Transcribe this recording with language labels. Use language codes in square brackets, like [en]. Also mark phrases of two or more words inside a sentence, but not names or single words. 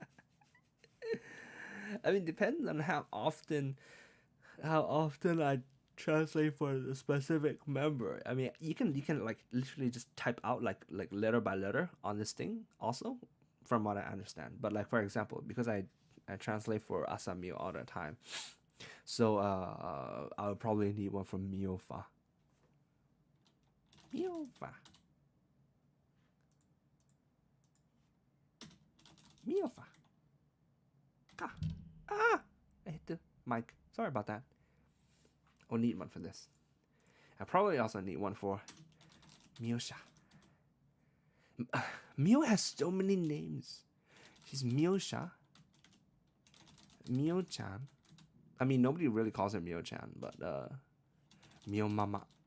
[en] I mean, depends on how often I translate for the specific member. I mean, you can literally just type out like letter by letter on this thing also, from what I understand. But for example, because I translate for Asamio all the time, So I would probably need one from Miofa. Miofa. Miofa. Ka. Ah! I hit the mic. Sorry about that. I'll need one for this. I probably also need one for Miosha. Mio has so many names. She's Miosha. Mio-chan. I mean, nobody really calls her Mio-chan, but Mio Mama.